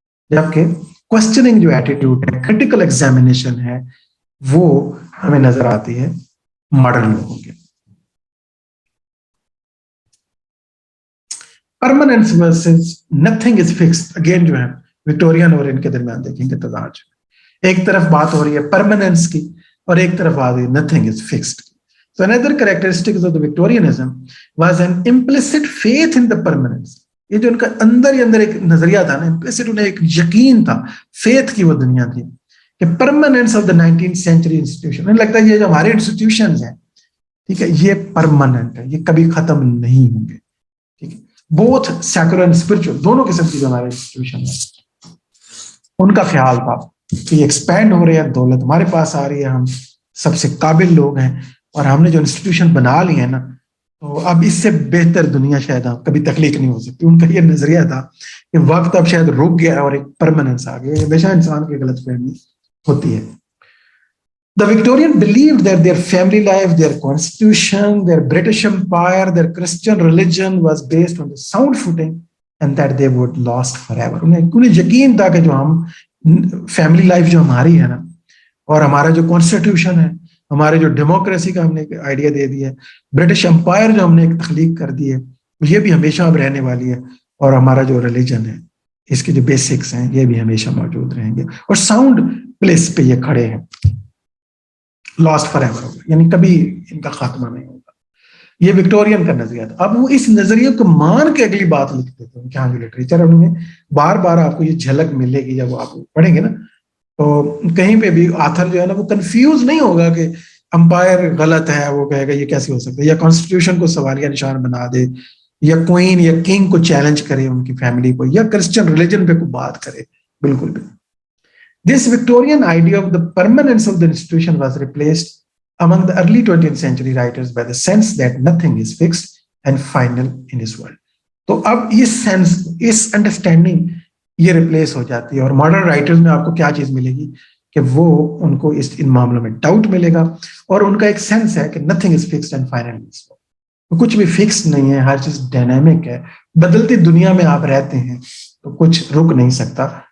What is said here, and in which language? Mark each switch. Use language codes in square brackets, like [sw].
[ur] جبکہ کوشچننگ جو ایٹیٹیوڈ ہے, کریٹیکل ایگزامینیشن ہے, وہ ہمیں نظر آتی ہے ماڈرن لوگوں کے. [en] permanence versus nothing is fixed, [ur] again جو ہے وکٹورین اور ان کے درمیان دیکھیں گے تضاد. ایک طرف بات ہو رہی ہے پرماننس کی, اور ایک طرف آ رہی ہے [en] Nothing is fixed. So another characteristic of the Victorianism was an implicit faith in the permanence. [ur] یہ جو ان کا اندر ہی اندر ایک نظریہ تھا نا, implicit, انہیں ایک یقین تھا, فیتھ کی وہ دنیا تھی کہ [en] permanence of the 19th century institution. [ur] انہیں لگتا ہے یہ جو ہمارے انسٹیٹیوشنز ہیں, ٹھیک ہے, یہ پرماننٹ ہے, یہ کبھی ختم نہیں ہوں گے. ٹھیک ہے, [en] both secular and spiritual, [ur] دونوں قسم کی جو ہمارے انسٹیٹیوشن ہیں, ان کا خیال تھا کہ یہ ایکسپینڈ ہو رہے ہیں, دولت ہمارے پاس آ رہی ہے, ہم سب سے قابل لوگ ہیں, اور ہم نے جو انسٹیٹیوشن بنا لی ہے نا, تو اب اس سے بہتر دنیا شاید کبھی تخلیق نہیں ہو سکتی. ان کا یہ نظریہ تھا کہ وقت اب شاید رک گیا اور ایک پرماننس آ گیا. یہ ہمیشہ انسان کی غلط فہمی ہوتی ہے. [en] The Victorian believed that their family life, their constitution, their British Empire, their Christian religion was based on the sound footing and that they would last forever. [ur] انہیں یقین تھا کہ جو ہم فیملی لائف جو ہماری ہے نا, اور ہمارا جو کانسٹیٹیوشن ہے, ہمارے جو ڈیموکریسی کا ہم نے ایک آئیڈیا دے دیا ہے, برٹش امپائر جو ہم نے ایک تخلیق کر دی ہے, یہ بھی ہمیشہ اب رہنے والی ہے, اور ہمارا جو ریلیجن ہے, اس کے جو بیسکس ہیں, یہ بھی ہمیشہ موجود رہیں گے, اور ساؤنڈ پلیس پہ یہ کھڑے ہیں, [en] last forever [ur] ہوگا, یعنی کبھی ان کا خاتمہ نہیں ہوگا. یہ وکٹورین کا نظریہ تھا. اب وہ اس نظریے کو مان کے اگلی بات لکھتے تھے. ان کے ہاں جو لٹریچر ہے ان میں بار بار آپ کو یہ جھلک ملے گی, جب آپ پڑھیں گے نا, تو کہیں پہ بھی آتھر جو ہے نا وہ کنفیوز نہیں ہوگا کہ امپائر غلط ہے, وہ کہے گا یہ کیسے ہو سکتا ہے, یا کانسٹیٹیوشن کو سوالیہ نشان بنا دے, یا کوئین یا کنگ کو چیلنج کرے ان کی فیملی کو, یا کرسچن ریلیجن پہ کوئی بات کرے. بالکل بھی. [en] This Victorian idea of the permanence of the institution was replaced among the early 20th century writers by the sense that nothing is fixed and final in this world. [ur] تو اب یہ sense, اس understanding یہ replace ہو جاتی ہے. اور modern writers میں آپ کو کیا چیز ملے گی کہ وہ ان کو ان معاملوں میں ڈاؤٹ ملے گا، اور ان کا ایک سینس ہے کہ [en] Nothing is fixed and final. [ur] کچھ بھی فکس نہیں ہے، ہر چیز ڈائنامک ہے، بدلتی دنیا میں آپ رہتے ہیں تو کچھ رک نہیں سکتا.